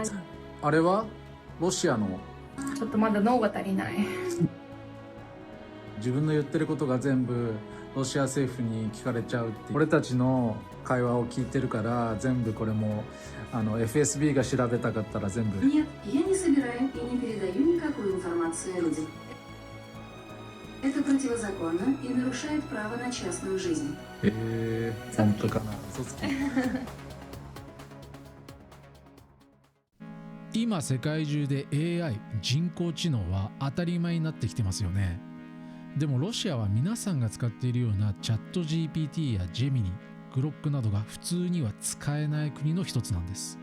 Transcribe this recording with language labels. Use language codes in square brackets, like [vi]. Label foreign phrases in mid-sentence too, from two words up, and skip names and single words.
[ja] あれはロシアのちょっとまだ脳が足りない。自分の言ってることが全部ロシア政府に聞かれちゃうっていう。俺たちの会話を聞いてるから全部これもFSB が調べたかったら全部。 [ru] Нет, я не собираю и не передаю никакую информацию людям. Это противозаконно и нарушает право на частную жизнь. [ja] 本当かな、嘘つき。今世界中で AI 人工知能は当たり前になってきてますよね。でもロシアは皆さんが使っているようなチャット GPT やジェミニ、グロックなどが普通には使えない国の一つなんです。